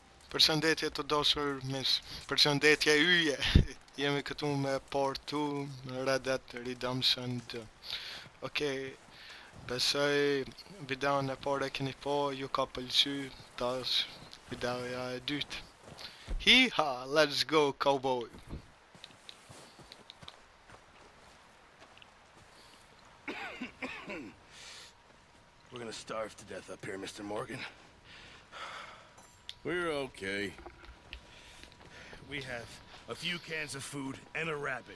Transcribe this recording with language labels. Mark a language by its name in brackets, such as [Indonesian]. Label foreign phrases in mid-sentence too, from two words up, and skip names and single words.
[Albanian] Përshëndetje të dashur miq. Përshëndetje yje. Jemi këtu me Part 2 në Red Dead Redemption 2. Okej, besoj videon e parë e keni po, ju ka pëlqy, tash videoja e dytë. [English] Hi-ha, let's go cowboy. We're gonna starve to death up here, Mr. Morgan. We're okay. We have a few cans of food and a rabbit.